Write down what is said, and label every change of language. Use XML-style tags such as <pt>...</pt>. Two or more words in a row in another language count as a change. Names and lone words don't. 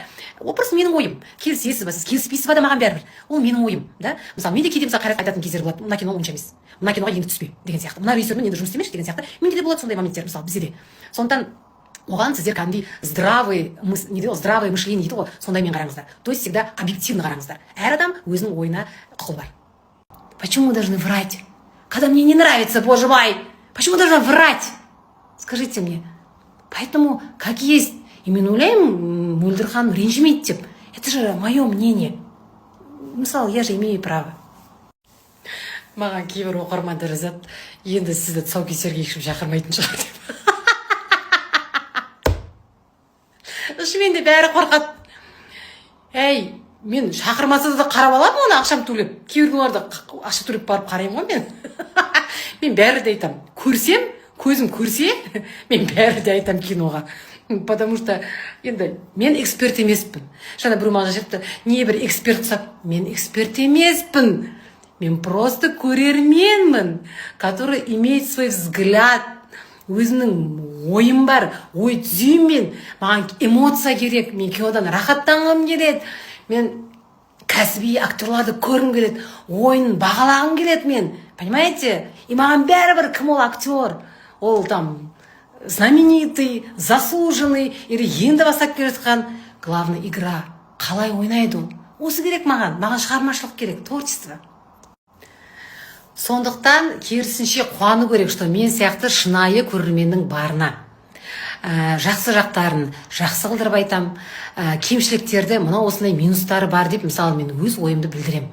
<kk>Ол просто менің ойым. Келісесіз ба, сіз келіспейсіз ба да маған бәрібір. Ол менің ойым, да? Мысалы, мен де кейде Қайрат айтатын кездер болады. Мына кино онша емес. Мына киноға енді түспе деген сияқты. Мына режиссермен енді жұмыс істемеші деген сияқты. Менде де болады сондай моменттер, мысалы, бізде де. Сондықтан оған сіздер кәдімгідей</kk> <ru>здравое мышление</ru> <kk>дейді ғой, сондаймен қараңыздар.</kk> <ru>То есть всегда объективно қараңыздар.</ru> <kk>Әр адам өзінің ойына құқығы бар.</kk> <ru>Почему должны врать? Когда мне не нравится, боже мой! Почему должна врать? Скажите мне. Поэтому, как есть, и</ru> <kk>мен ойлаймын, Мөлдір ханым ренжімейді деп.</kk> <ru>Это же мое мнение. Мысалы, я же имею право.</ru> <kk>Маған кейбір оқырмандар жазады, енді сізді тұсаукесерге ешкім шақырмайтын шығар деп. Шынымен де бәрі қорқады. Әй, мен шақырмаса да қарап аламын оны, ақшам төлеп. Кейбір күндерде ақша төлеп барып қараймын ғой мен. Мен бәрі де айтам. Көрсем, көзім көрсе, мен бәрі де айтам киноға.</kk> <ru>Потому что</ru> <kk>енді мен эксперт емеспін. Жаңа біреу маған жазыпты, не бір эксперт ұқсап, мен эксперт емеспін. Мен просто көрерменмін,</kk> <ru>который имеет свой взгляд.</ru> <kk>Өзінің ойым бар, ой түзеймін. Маған эмоция керек, мен кинодан рахаттанғым келеді. Мен кәсіби актерларды көргім келеді, ойын бағалағым келеді мен.</kk> <ru>Понимаете?</ru> <kk>И маған бәрібір кім ол актер? Ол</kk> <ru>там знаменитый, заслуженный, или</ru> <kk>енді бастап келе жатқан.</kk> <ru>Главное, игра.</ru> <kk>Қалай ойнайды ол? Осы керек маған шығармашылық керек, творчество. Сондықтан керісінше қуану керек, что мен сияқты шынайы көрерменнің барына. Жақсы жақтарын жақсы қылдырып айтам, кемшіліктерді мына осындай минустары бар деп, мысалы мен өз ойымды білдірем.</kk>